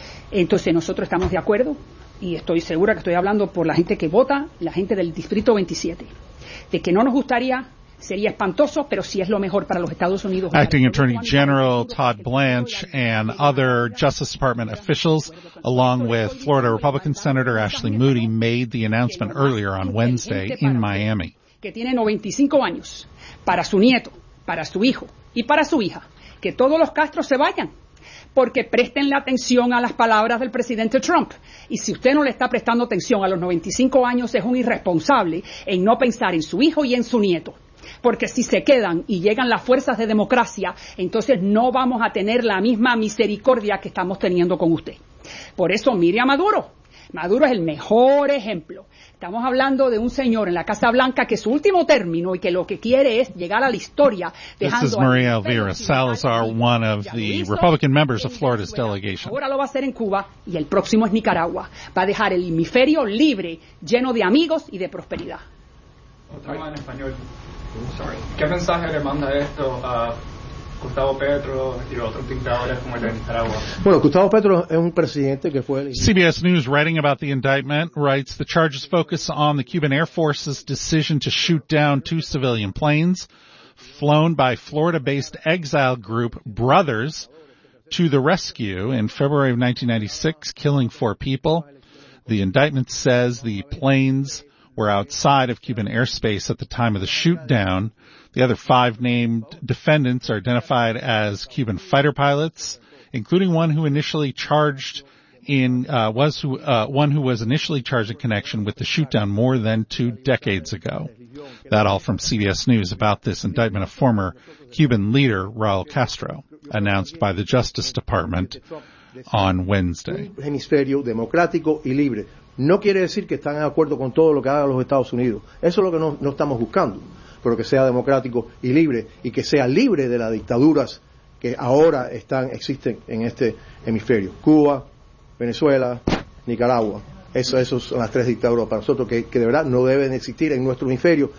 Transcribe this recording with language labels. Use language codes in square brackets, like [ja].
[es] Entonces nosotros estamos de acuerdo, y estoy segura que estoy hablando por la gente que vota, la gente del Distrito 27, de que no nos gustaría, sería espantoso, pero sí es lo mejor para los Estados Unidos. [en] Acting Attorney General Todd Blanche and other Justice Department officials, along with Florida Republican Senator Ashley Moody, made the announcement earlier on Wednesday in Miami. [es] Que tiene 95 años, para su nieto, para su hijo y para su hija, que todos los Castros se vayan, porque presten la atención a las palabras del presidente Trump. Y si usted no le está prestando atención a los 95 años, es un irresponsable en no pensar en su hijo y en su nieto. Porque si se quedan y llegan las fuerzas de democracia, entonces no vamos a tener la misma misericordia que estamos teniendo con usted. Por eso mire a Maduro. Maduro es el mejor ejemplo. Estamos hablando de un señor en la Casa Blanca que su último término y que lo que quiere es llegar a la historia. [en] This is Maria Elvira Salazar, one of the Republican members of Florida's delegation. [es] Ahora lo va a hacer en Cuba y el próximo es Nicaragua. Va a dejar el hemisferio libre, lleno de amigos y de prosperidad. Otra en español. [en] Sorry. [es] ¿Qué mensaje le manda esto a Gustavo Petro y otros dictadores como el de Nicaragua? Bueno, Gustavo Petro es un presidente que fue... [en] CBS News, writing about the indictment, writes, the charges focus on the Cuban Air Force's decision to shoot down two civilian planes flown by Florida-based exile group Brothers to the rescue in February of 1996, killing four people. The indictment says the planes were outside of Cuban airspace at the time of the shootdown. The other five named defendants are identified as Cuban fighter pilots, including one who initially charged in one who was initially charged in connection with the shootdown more than two decades ago. That all from CBS News about this indictment of former Cuban leader Raul Castro, announced by the Justice Department on Wednesday. [es] Hemisferio democrático y libre. No quiere decir que están de acuerdo con todo lo que hagan los Estados Unidos. Eso es lo que no estamos buscando, pero que sea democrático y libre, y que sea libre de las dictaduras que ahora existen en este hemisferio. Cuba, Venezuela, Nicaragua. Esas son las tres dictaduras para nosotros que de verdad no deben existir en nuestro hemisferio.